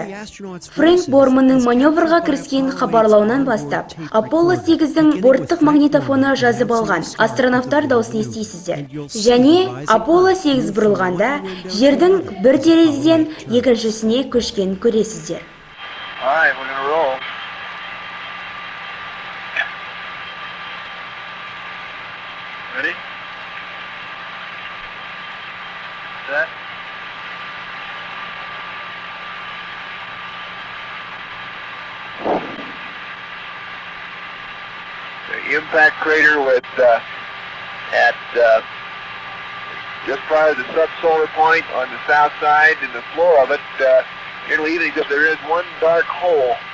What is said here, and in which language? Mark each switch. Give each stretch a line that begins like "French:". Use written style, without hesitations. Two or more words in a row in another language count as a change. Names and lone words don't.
Kazakh: Фрэнк Борманның маневрға кіріскен хабарлауынан бастап, Apollo 8-дің борттық магнитофоны жазып алған астронавтар дауысын естисіздер. Және Apollo 8 бұрылғанда жердің бір терезеден екіншісіне көшкенін көресіздер.
English: Ready? Set. The impact crater with at just prior to the subsolar point on the south side, and the floor of it nearly even, except there is one dark hole.